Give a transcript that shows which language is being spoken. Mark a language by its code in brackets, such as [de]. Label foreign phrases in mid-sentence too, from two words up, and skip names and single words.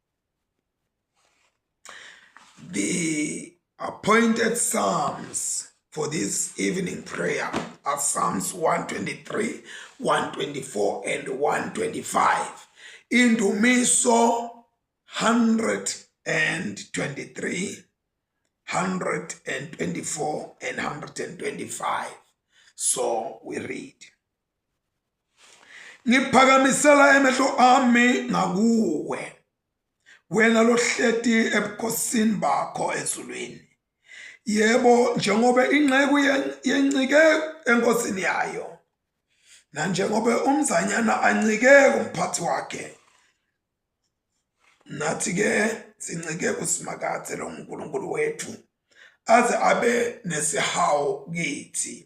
[en] The appointed psalms for this evening prayer are Psalms 123, 124, and 125. [zu] Indumiso 123, 124, and 125. [en] So we read. [zu] Ngiphakamisela emehlo ami ngakuwe, wena lohleti ebukhosini bakho ezulwini. Yebo, njengoba inceku yencike enkosini yayo, nanjengoba umzanyana ancike kumphathi wakhe, nathi ke sincike kusimakade lo uNkulunkulu wethu, aze abe nesihawu kithi.